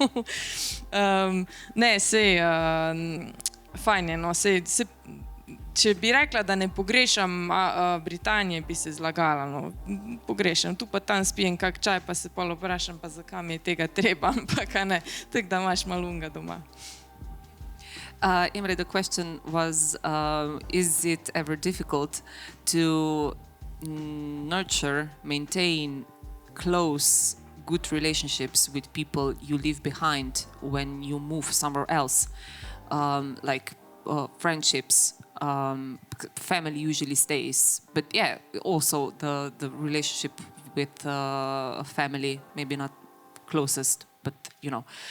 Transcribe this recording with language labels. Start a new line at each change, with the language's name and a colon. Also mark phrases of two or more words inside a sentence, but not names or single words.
Slovenian: Ne, sej, fajn je, no, sej, če bi rekla, da ne pogrešam Britanije, bi se zlagala, no, pogrešam. Tu pa tam spijem kak čaj, pa se pol vprašam, pa zakaj mi je tega treba, ampak ne, tako da imaš malunga doma. Imre,
English: the question was, is it ever difficult to nurture, maintain close, good relationships with people you leave behind when you move somewhere else? Like friendships, family usually stays, but yeah, also the relationship with family, maybe not closest, but you know.